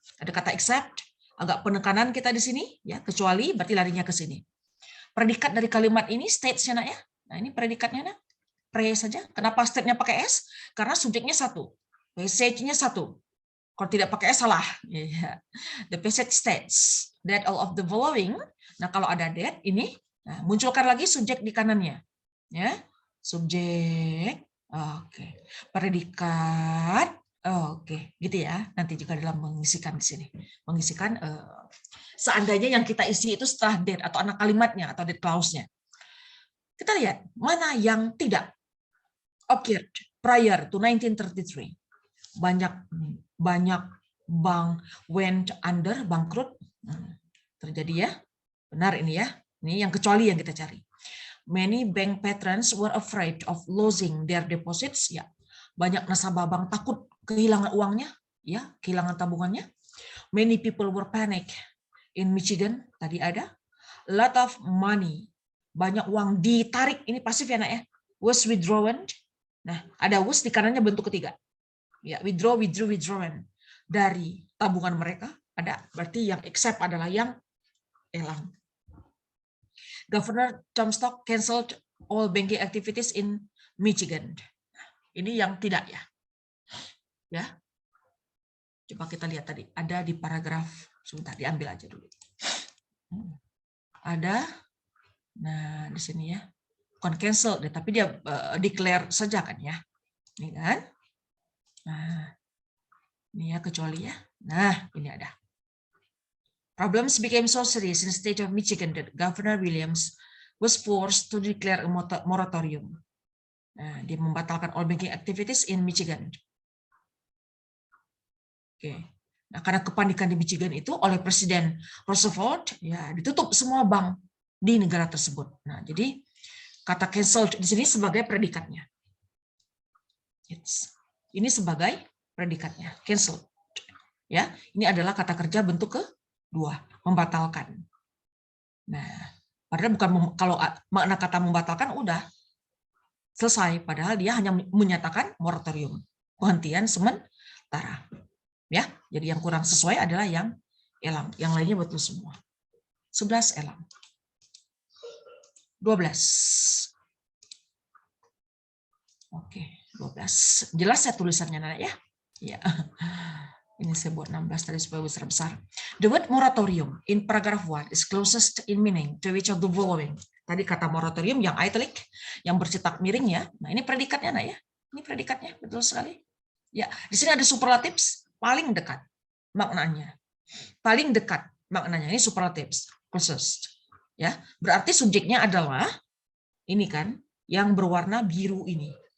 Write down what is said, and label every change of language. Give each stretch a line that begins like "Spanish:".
Indonesian: Ada kata except, agak penekanan kita di sini, ya, kecuali berarti larinya ke sini. Predikat dari kalimat ini states-nya, Nak, ya. Nah, ini predikatnya, Nak. Pre saja. Kenapa state-nya pakai S? Karena subjeknya satu, passage-nya satu. Kalau tidak pakai S salah.
English: The passage states that all of the following.
Indonesian: Nah, kalau ada that ini, nah, munculkan lagi subjek di kanannya, ya, subjek, oke, predikat, oke, gitu ya. Nanti juga dalam mengisikan di sini, mengisikan seandainya yang kita isi itu setelah that atau anak kalimatnya atau that clause-nya. Kita lihat mana yang tidak
English: occurred prior to 1933.
Indonesian: Banyak bank
English: went under,
Indonesian: bangkrut, terjadi ya. Benar ini ya. Ini yang kecuali yang kita cari.
English: Many bank patrons were afraid of losing their deposits.
Indonesian: Ya, banyak nasabah bank takut kehilangan uangnya, ya, kehilangan tabungannya.
English: Many people were panic in Michigan.
Indonesian: Tadi ada.
English: A lot of money,
Indonesian: banyak uang ditarik. Ini pasif ya, nak ya.
English: Was withdrawn.
Indonesian: Nah, ada was di kanannya bentuk ketiga. Ya, withdraw, withdrew, withdrawn dari tabungan mereka. Ada, berarti yang accept adalah yang elang.
English: Governor Comstock canceled all banking activities in Michigan.
Indonesian: Ini yang tidak ya. Ya. Coba kita lihat tadi, ada di paragraf, sebentar diambil aja dulu. Ada, nah di sini ya, bukan cancel deh, tapi dia declare saja kan ya. Ini kan. Nah, ini ya kecuali ya. Nah, ini ada.
English: Problems became so serious in the state of Michigan that Governor Williams was forced to declare a moratorium.
Indonesian: Nah, dia membatalkan
English: all banking activities in Michigan.
Indonesian: Oke. Nah, karena kepanikan di Michigan itu oleh Presiden Roosevelt, ya ditutup semua bank di negara tersebut. Nah, jadi kata cancel di sini sebagai predikatnya. Ini sebagai predikatnya, cancel. Ya, ini adalah kata kerja bentuk kedua, membatalkan. Nah, padahal bukan kalau makna kata membatalkan udah selesai, padahal dia hanya menyatakan moratorium, penghentian sementara. Ya, jadi yang kurang sesuai adalah yang elang, yang lainnya betul semua. 11 elang. 12. Oke, 12. Jelas ya tulisannya, Nana ya? Ya. Ini saya buat 16 tadi supaya besar-besar.
English: The word moratorium in paragraph 1 is closest in meaning to which of the following.
Indonesian: Tadi kata moratorium yang italic, yang bercetak miring ya. Nah, ini predikatnya, Nak ya. Ini predikatnya, betul sekali. Ya, di sini ada superlatives, paling dekat maknanya. Paling dekat maknanya, ini superlatives, closest. Ya, berarti subjeknya adalah ini kan, yang berwarna biru ini.